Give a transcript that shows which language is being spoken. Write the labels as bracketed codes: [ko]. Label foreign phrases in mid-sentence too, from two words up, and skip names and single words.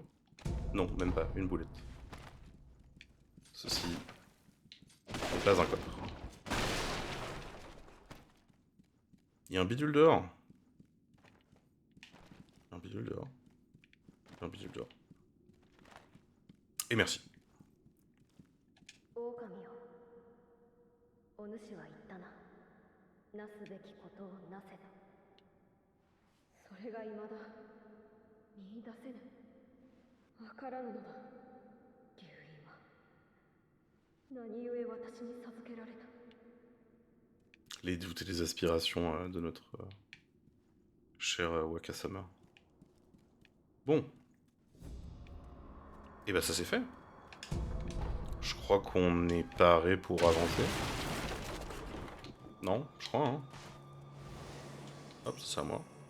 [fr] Non, même pas. Une boulette. Ceci n'est pas un coffre. Il y a un bidule dehors. Un bidule dehors. Un bidule dehors. Et merci. [ja] 狼よ、お主は言ったな。なすべきことをなせと。それが未だ見出せぬ。わからぬのだ。龍院は何故私に授けられた。 [fr] Les doutes et les aspirations de notre cher Wakasama. Bon. Et bah ça c'est fait. Je crois qu'on est paré pour avancer. Non, je crois, hein. Hop, c'est à moi.